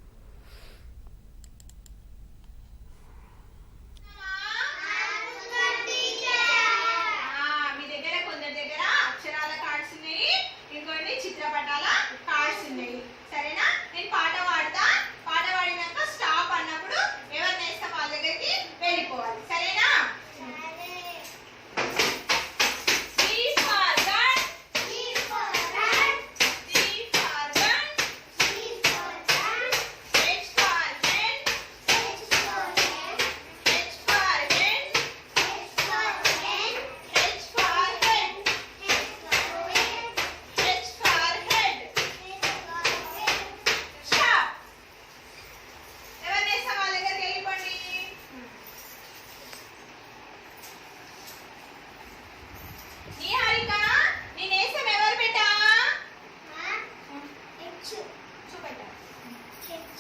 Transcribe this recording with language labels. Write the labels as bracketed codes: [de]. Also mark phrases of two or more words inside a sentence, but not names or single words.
[te] మీ దగ్గర కొందరి దగ్గర అక్షరాల కార్డ్స్ ఉన్నాయి, ఇంకొన్ని చిత్రపటాల కార్డ్స్ ఉన్నాయి. సరేనా? నేను పాట పాడతా. పాట పాడినాక స్టాప్ అన్నప్పుడు ఎవరు నేస్తా వాళ్ళ దగ్గరికి వెళ్ళిపోవాలి. సరేనా? [en] C for gun. C for gun. C for gun. C for gun. H for hen. H for hen. H for hen. H for hen. H for hen. H for hen. H for head. H for hen. Stop. [te] ఎవరు నేస్తా వాళ్ళ దగ్గరికి వెళ్ళిపోండి. నిహారిక, నీ నేస్తం ఎవరు పెట్టా? H. చూపెట్టా. H.